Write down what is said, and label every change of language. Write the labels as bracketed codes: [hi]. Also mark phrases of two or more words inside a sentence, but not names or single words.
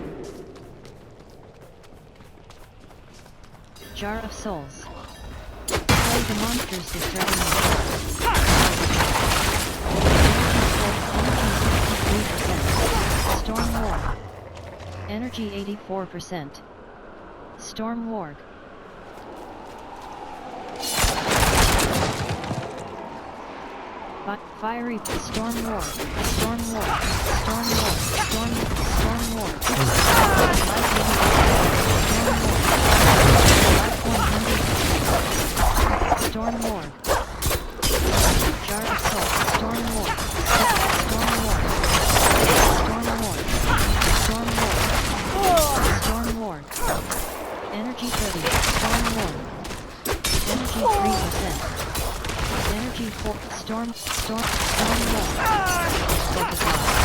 [en] Jar of Souls. Play the monsters to threaten you. Energy 63%. Storm War. Energy 84%. Storm Warg. Fiery Storm Warg. Storm Warg. Storm Warg. Storm Warg. Storm Warg. Jar of Soul. Storm Warg. Storm Warg. Storm Warg. Storm Warg. Energy 30. Storm Warg. Energy 3%. Energy 4. Storm Warg. Focus on.